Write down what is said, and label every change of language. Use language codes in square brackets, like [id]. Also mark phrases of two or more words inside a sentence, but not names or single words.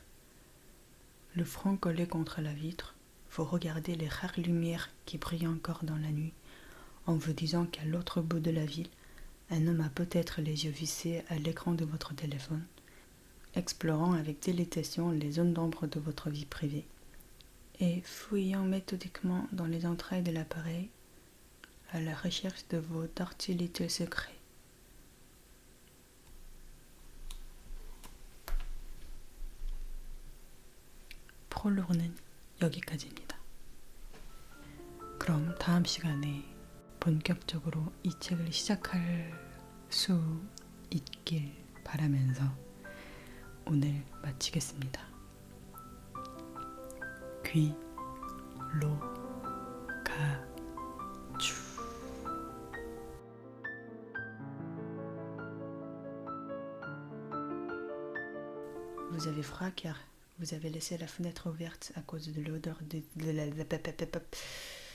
[fr] Le front collé contre la vitre, vous regardez les rares lumières qui brillent encore dans la nuit, en vous disant qu'à l'autre bout de la ville, un homme a peut-être les yeux vissés à l'écran de votre téléphone, explorant avec délectation les zones d'ombre de votre vie privée et fouillant méthodiquement dans les entrailles de l'appareil à la recherche de vos [en] dirty little secrets. [ko] 프롤로그는 여기까지입니다. 그럼 다음 시간에 본격적으로 이 책을 시작할 수 있길 바라면서 오늘 마치겠습니다. 귀, 로, 가, 주. [fr] Vous avez froid car vous avez laissé la fenêtre ouverte à cause de l'odeur de la...